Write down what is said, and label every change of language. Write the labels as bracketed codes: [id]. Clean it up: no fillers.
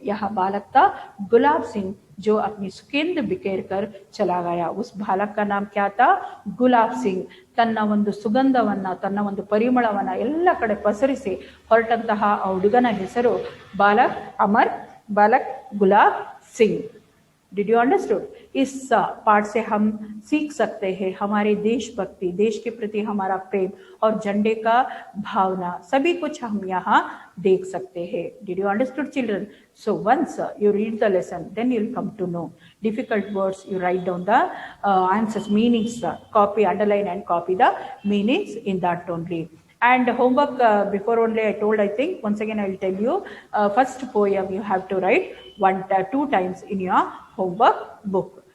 [hi] ಯಹ ಬಾಲಕ್ ತಾ ಗುಲಾಬ್ ಸಿಂಗ್ जो अपनी सुकेंद बिखेर कर चला गया. उस बालक का नाम क्या था? ಗುಲಾಬ್ ಸಿಂಗ್. [kn] ತನ್ನ ಒಂದು ಸುಗಂಧವನ್ನ, ತನ್ನ ಒಂದು ಪರಿಮಳವನ್ನ ಎಲ್ಲ ಕಡೆ ಪಸರಿಸಿ ಹೊರಟಂತಹ ಆ ಹುಡುಗನ ಹೆಸರು ಬಾಲಕ್ ಅಮರ್, ಬಾಲಕ್ ಗುಲಾಬ್ ಸಿಂಗ್. [en] Did you understood? [hi] इस पाठ से हम सीख सकते हैं हमारे देशभक्ति, देश के प्रति हमारा प्रेम और झंडे का भावना, सभी कुछ हम यहाँ देख सकते हैं. [en] Did you understood children? So once you read the lesson, then you'll come to know difficult words. You write down the answers, meanings, copy, underline and copy the meanings in that only. And homework, before only I told, I think once again I will tell you, first poem you have to write 2 times in your homework book.